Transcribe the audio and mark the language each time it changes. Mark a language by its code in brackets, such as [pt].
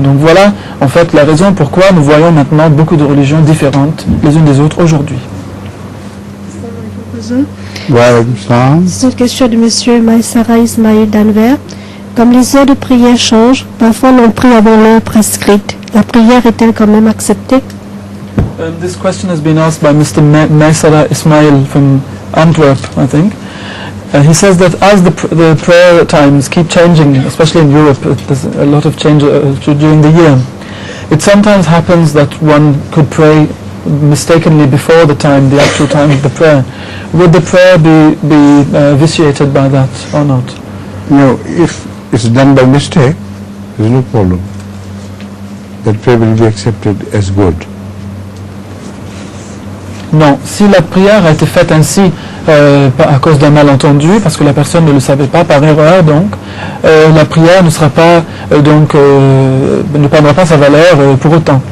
[fr] Donc voilà, en fait, la raison pourquoi nous voyons maintenant beaucoup de religions différentes les unes des autres aujourd'hui. C'est une question de M. Maïsara Ismail d'Anvers. Comme les heures de prière changent, parfois on prie avant l'heure prescrite. La prière est-elle quand même acceptée? [en] This question has been asked by Mr. Maïsara Ismail from Antwerp, I think. He says that as the prayer times keep changing, especially in Europe, there's a lot of change during the year. It sometimes happens that one could pray mistakenly before the actual time of the prayer. Would the prayer be vitiated by that or not? No, if it's done by mistake, there's no problem. That prayer will be accepted as good. [fr] Non, si la prière a été faite ainsi à cause d'un malentendu, parce que la personne ne le savait pas, par erreur donc, la prière ne sera pas ne perdra pas sa valeur pour autant.